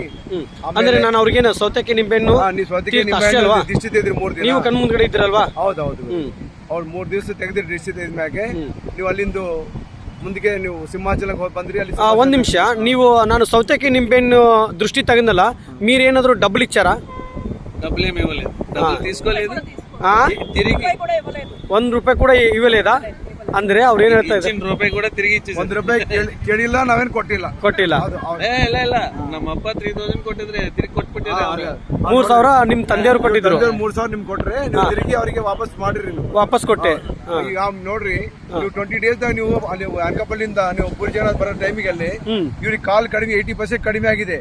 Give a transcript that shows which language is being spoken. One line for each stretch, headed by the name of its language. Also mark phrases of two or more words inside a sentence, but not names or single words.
Kannada: ಅಂದ್ರೆ ನಾನು ಅವ್ರಿಗೇನು ಸೌತೆಕಾಯಿ ನಿಂಬೆಹಣ್ಣು ದಿಷ್ಟಿ ತೆಗೆದ್ರಿ 3 ದಿನ. ನೀವು ಕಣ್ಣು ಮುಂದ್ಗಡೆ ಇದ್ರಲ್ವಾ? ಹೌದೌದು. ಅವ್ರು 3 ದಿವಸ ತೆಗೆದ್ರಿ ದಿಷ್ಟಿ ತೆಗೆದ ಮ್ಯಾಗೆ ನೀವು ಅಲ್ಲಿಂದ ಮುಂದಕ್ಕೆ ನೀವು ಸಿಂಹಾಚಲಕ್ಕೆ ಹೋಗಿ ಬಂದ್ರಿ. ಅಲ್ಲಿ ಒಂದ್ ನಿಮಿಷ, ನೀವು ನಾನು ಸೌತೆಕಾಯಿ ನಿಂಬೆಹಣ್ಣು ದೃಷ್ಟಿ ತೆಗೆದಲ್ಲ,
Telugu: మీరేನಾದ್ರು డబ్బులు ఇచ్చారా? డబ్బులు ఏమి ఇవ్వలేదు, డబ్బులు తీసుకోలేదు, తిరిగి ₹1 కూడా ఇవ్వలేదా?
Kannada: ಅಂದ್ರೆ ಅವ್ರು ಏನ್ ಹೇಳ್ತಾ ಇದ್ದಾರೆ, ₹1 ಕೂಡ ತಿರುಗಿ ಇಚ್ಚಿದ್ರು. ₹1 ಕೇಳಿಲ್ಲ, ನಾವೇನು ಕೊಟ್ಟಿಲ್ಲ. ಇಲ್ಲ ನಮ್ಮ ಅಪ್ಪ 3000 ಕೊಟ್ಟಿದ್ರೆ ತಿರುಗಿ ಕೊಟ್ಬಿಟ್ಟಿದ್ರೆ. 3000 ನಿಮ್ ತಂದೆಯವ್ರು ಕೊಟ್ಟಿದ್ರು. 3000 ನಿಮ್ಗೆ ಕೊಟ್ರೆ ನೀವು ತಿರುಗಿ ಅವರಿಗೆ ವಾಪಸ್ ಮಾಡಿರಿ. ವಾಪಸ್ ಕೊಟ್ಟೆ. ಈಗ ನೋಡ್ರಿ, ನೀವು 20 ಡೇಸ್ ನೀವು ಅಲ್ಲಿ ಅನಕಾಪಲ್ಲಿಂದ ನೀವು ಪೂರಿ ಜಗನ್ನಾಥ್ ಬರೋ ಟೈಮಿಗೆ ಅಲ್ಲಿ ಇವ್ರಿಗೆ ಕಾಲ್ ಕಡಿಮೆ 80% ಕಡಿಮೆ ಆಗಿದೆ.